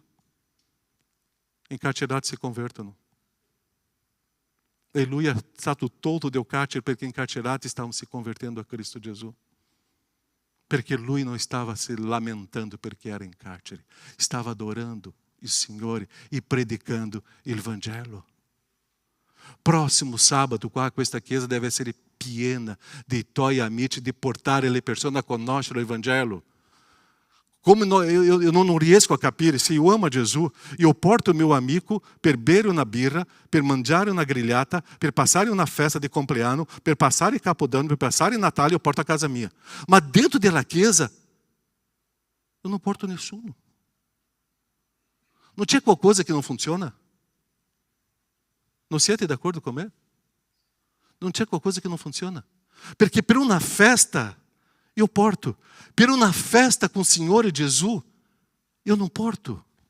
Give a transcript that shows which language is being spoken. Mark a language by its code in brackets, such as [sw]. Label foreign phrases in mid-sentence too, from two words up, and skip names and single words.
[it] Incarcerati si convertono. E lui è stato tolto del carcere perché incarcerati stavano si convertendo a Cristo Gesù. Perché lui non stava si lamentando perché era in carcere. Stava adorando il Signore e predicando il Vangelo. [pt] Próximo sábado, [it] qua questa chiesa deve essere piena dei tuoi amici, di portare le persone a conoscere il Vangelo. [pt] Como eu não [it] riesco a capire, se [pt] eu amo [it] Gesù, [pt] eu porto o meu amigo [it] per bere una birra, per mangiare una grigliata, per passare una festa di compleanno, per passare il Capodanno, per passare il Natale, [pt] eu porto [it] a casa mia. Ma dentro della chiesa, [pt] eu não porto nessuno. [it] Non c'è qualcosa che non funziona? Non siete d'accordo con me? Non c'è qualcosa che non funziona? Perché per una festa io porto, per una festa [pt] com o [it] Signore Gesù io non porto.